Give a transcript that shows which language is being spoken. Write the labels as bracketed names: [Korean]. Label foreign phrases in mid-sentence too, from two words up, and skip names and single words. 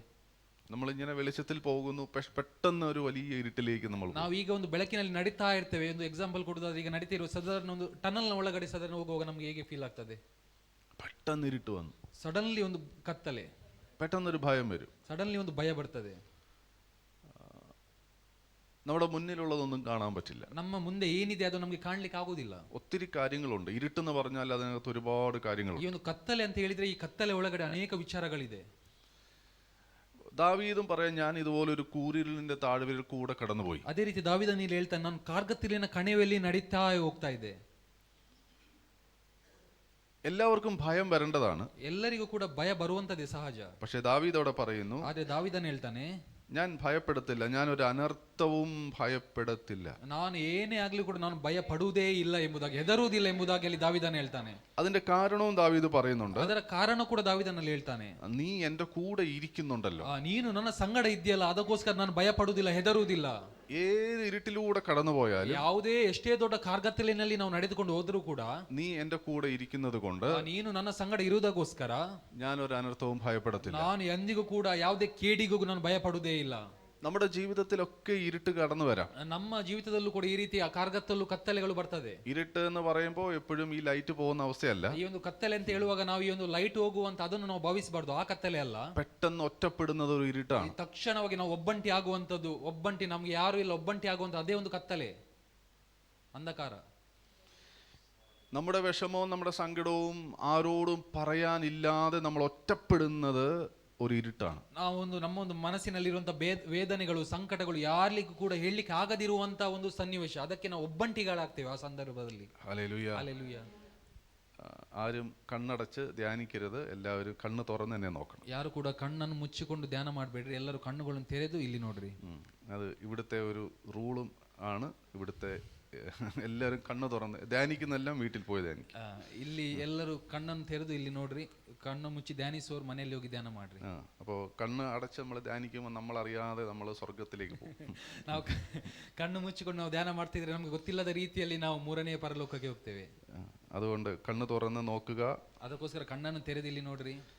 [Malayalam] നമ്മളിങ്ങനെ വെളിച്ചത്തിൽ പോകുന്നു, പെട്ടെന്ന് ഒരു വലിയ ഇരുട്ടിലേക്ക് നമ്മൾ [Kannada] ನಾವು ಈಗ ಒಂದು ಬೆಳಕಿನಲ್ಲಿ ನಡೀತಾ ಇರ್ತೇವೆ. ಒಂದು ಎಕ್ಸಾಂಪಲ್ ಕೊಡೋದಾದ್ರೆ, ಈಗ ನಡೀತಿರುವ ಸಾಧಾರಣ ಒಂದು ಟನಲ್ ನ ಒಳಗಡೆ ಸಾಧಾರಣ ಹೋಗುವಾಗ ನಮ್ಗೆ ಹೇಗೆ ಫೀಲ್ ಆಗ್ತದೆ? [Malayalam] പെട്ടെന്ന് ഇരുട്ട് വന്നു, [Kannada] ಸಡನ್ಲಿ ಒಂದು ಕತ್ತಲೆ, [Malayalam] പെട്ടെന്നൊരു ഭയം വരും, [Kannada] ಸಡನ್ಲಿ ಒಂದು ಭಯ ಬರ್ತದೆ. [Malayalam] നമ്മുടെ മുന്നിലുള്ളതൊന്നും കാണാൻ പറ്റില്ല. [Kannada] ನಮ್ಮ ಮುಂದೆ ಏನಿದೆ ಅದು ನಮಗೆ ಕಾಣ್ಲಿಕ್ಕೆ ಆಗುದಿಲ್ಲ. [Malayalam] ഒത്തിരി കാര്യങ്ങളുണ്ട്. ഇരുട്ടെന്ന് പറഞ്ഞാൽ അതിനകത്ത് ഒരുപാട് കാര്യങ്ങളുണ്ട്. [Kannada] ಈ ಒಂದು ಕತ್ತಲೆ ಅಂತ ಹೇಳಿದ್ರೆ, ಈ ಕತ್ತಲೆ ಒಳಗಡೆ ಅನೇಕ ವಿಚಾರಗಳಿದೆ. [Malayalam] ദാവീദും പറയാൻ, ഞാൻ ഇതുപോലെ ഒരു കൂരിരുളിന്റെ താഴ്വരയിൽ കൂടെ കടന്നുപോയി. [Kannada] ಅದೇ ರೀತಿ ದಾವೀದನು ಇಲ್ಲಿ ಹೇಳ್ತಾನೆ, ನಾನು ಕಾರ್ಗತ್ತಲಿನ ಕಣಿವೆಯಲ್ಲಿ ನಡೀತಾ ಹೋಗ್ತಾ ಇದ್ದೆ. [Malayalam] എല്ലാവർക്കും ഭയം വരേണ്ടതാണ്, [Kannada] ಎಲ್ಲರಿಗೂ ಕೂಡ ಭಯ ಬರುವಂತದೇ ಸಹಜ. [Malayalam] പക്ഷെ ദാവീദ് അവിടെ പറയുന്നു, [Kannada] ಆದ್ರೆ ದಾವೀದನು ಹೇಳ್ತಾನೆ, [Malayalam] ഞാൻ ഭയപ്പെടത്തില്ല, ഞാനൊരു അനർത്ഥവും ഭയപ്പെടത്തില്ല. [Kannada] ನಾನು ಏನೇ ಆಗ್ಲಿ ಕೂಡ ನಾನು ಭಯ ಪಡುವುದೇ ಇಲ್ಲ ಎಂಬುದಾಗಿ, ಹೆದರುವುದಿಲ್ಲ ಎಂಬುದಾಗಿ ಅಲ್ಲಿ ದಾವೀದನು ಹೇಳ್ತಾನೆ. [Malayalam] അതിന്റെ കാരണവും ദാവീദ് പറയുന്നുണ്ട്. [Kannada] ಅದರ ಕಾರಣ ಕೂಡ ದಾವೀದನಲ್ಲಿ ಹೇಳ್ತಾನೆ, [Malayalam] നീ എന്റെ കൂടെ ഇരിക്കുന്നുണ്ടല്ലോ, [Kannada] ನೀನು ನನ್ನ ಸಂಗಡ ಇದೆಯಲ್ಲ, ಅದಕ್ಕೋಸ್ಕರ ನಾನು ಭಯ ಪಡುವುದಿಲ್ಲ, ಹೆದರುವುದಿಲ್ಲ. [Malayalam] ഏത് ഇരുട്ടിലൂടെ കടന്നുപോയാലും, [Kannada] ಯಾವುದೇ ಎಷ್ಟೇ ದೊಡ್ಡ ಕಾರ್ಗತ್ತಲಿನಲ್ಲಿ ನಾವು ನಡೆದುಕೊಂಡು ಹೋದರೂ ಕೂಡ, [Malayalam] നീ എന്റെ കൂടെ ഇരിക്കുന്നത് കൊണ്ട് [Kannada] ನೀನು ನನ್ನ ಸಂಗಡ ಇರುವುದಕ್ಕೋಸ್ಕರ [Malayalam] ഞാനൊരു അനർത്ഥവും ഭയപ്പെടത്തില്ല. [Kannada] ನಾನು ಎಂದಿಗೂ ಕೂಡ ಯಾವುದೇ ಕೇಡಿಗೂ ನಾನು ಭಯ ಪಡುವುದೇ ಇಲ್ಲ. [Malayalam] നമ്മുടെ ജീവിതത്തിലൊക്കെ ഇരുട്ട് കടന്നു വരാം. [Kannada] ನಮ್ಮ ಜೀವಿತದಲ್ಲೂ ಕೂಡ ಈ ರೀತಿ ಆ ಕಾರ್ಗತ್ತಲು ಕತ್ತಲೆಗಳು ಬರ್ತದೆ. [Malayalam] ഇരുട്ട് എന്ന് പറയുമ്പോൾ എപ്പോഴും ഈ ലൈറ്റ് പോകുന്ന അവസ്ഥയല്ല. [Kannada] ಈ ಒಂದು ಕತ್ತಲೆ ಅಂತ ಹೇಳುವಾಗ ನಾವು ಈ ಒಂದು ಲೈಟ್ ಹೋಗುವಂತ ಅದನ್ನು ನಾವು ಭಾವಿಸಬಾರ್ದು, ಆ ಕತ್ತಲೆ ಅಲ್ಲ. [Malayalam] പെട്ടെന്ന് ഒറ്റപ്പെടുന്നത് ഒരു ഇരുട്ടാണ്. [Kannada] ತಕ್ಷಣವಾಗಿ ನಾವು ಒಬ್ಬಂಟಿ ಆಗುವಂತದ್ದು, ಒಬ್ಬಂಟಿ, ನಮ್ಗೆ ಯಾರು ಇಲ್ಲ, ಒಬ್ಬಂಟಿ ಆಗುವಂತ ಅದೇ ಒಂದು ಕತ್ತಲೆ, ಅಂಧಕಾರ. [Malayalam] നമ്മുടെ വിഷമവും നമ്മുടെ സങ്കടവും ആരോടും പറയാനില്ലാതെ നമ്മൾ ഒറ്റപ്പെടുന്നത് ഒരു ഇരുട്ടാണ്. [Kannada] ನಾವು ಒಂದು ನಮ್ಮ ಒಂದು ಮನಸ್ಸಿನಲ್ಲಿರುವಂತ ವೇದನೆಗಳು, ಸಂಕಟಗಳು ಯಾರಿಗೂ ಕೂಡ ಹೇಳಲಿಕ್ಕೆ ಆಗದಿರುವಂತ ಒಂದು ಸನ್ನಿವೇಶ, ಅದಕ್ಕೆ ನಾವು ಒಬ್ಬಂಟಿಗಳಾಗ್ತೇವೆ ಆ ಸಂದರ್ಭದಲ್ಲಿ. [Malayalam] ഹല്ലേലൂയ. [Kannada] ಹಲ್ಲೆಲೂಯ. [Malayalam] ആരും കണ്ണടച്ച് ധ്യാനിക്കരുത്, എല്ലാവരും കണ്ണ് തുറന്ന് തന്നെ നോക്കണം. [Kannada] ಯಾರು ಕೂಡ ಕಣ್ಣನ್ನು ಮುಚ್ಚಿಕೊಂಡು ಧ್ಯಾನ ಮಾಡಬೇಡ್ರಿ, ಎಲ್ಲರೂ ಕಣ್ಣುಗಳನ್ನು ತೆರೆದು ಇಲ್ಲಿ ನೋಡ್ರಿ. [Malayalam] അത് ഇവിടുത്തെ ഒരു റൂളും ആണ്. ഇവിടുത്തെ എല്ലാവരും കണ്ണ് തുറന്ന് ധ്യാനിക്കുന്നെല്ലാം വീട്ടിൽ പോയി ധ്യാനിക്കും. [Kannada] ಇಲ್ಲಿ ಎಲ್ಲರೂ ಕಣ್ಣನ್ನು ತೆರೆದು ಇಲ್ಲಿ ನೋಡ್ರಿ, ಕಣ್ಣು ಮುಚ್ಚಿ ಧ್ಯಾನಿಸುವವರು ಮನೆಯಲ್ಲಿ ಹೋಗಿ ಧ್ಯಾನ ಮಾಡ್ರಿ. [Malayalam] അപ്പോൾ കണ്ണ് അടച്ച് നമ്മൾ ധ്യാനിക്കുമ്പോൾ നമ്മൾ അറിയാതെ നമ്മൾ സ്വർഗത്തിലേക്ക് പോകും. [Kannada] ನಾವು ಕಣ್ಣು ಮುಚ್ಚಿಕೊಂಡು ನಾವು ಧ್ಯಾನ ಮಾಡ್ತಿದ್ರೆ ನಮ್ಗೆ ಗೊತ್ತಿಲ್ಲದ ರೀತಿಯಲ್ಲಿ ನಾವು ಮೂರನೇ ಪರಲೋಕಕ್ಕೆ ಹೋಗ್ತೇವೆ. [Malayalam] അതുകൊണ്ട് കണ്ണ് തുറന്ന് നോക്കുക. [Kannada] ಅದಕ್ಕೋಸ್ಕರ ಕಣ್ಣನ್ನು ತೆರೆದು ಇಲ್ಲಿ ನೋಡ್ರಿ.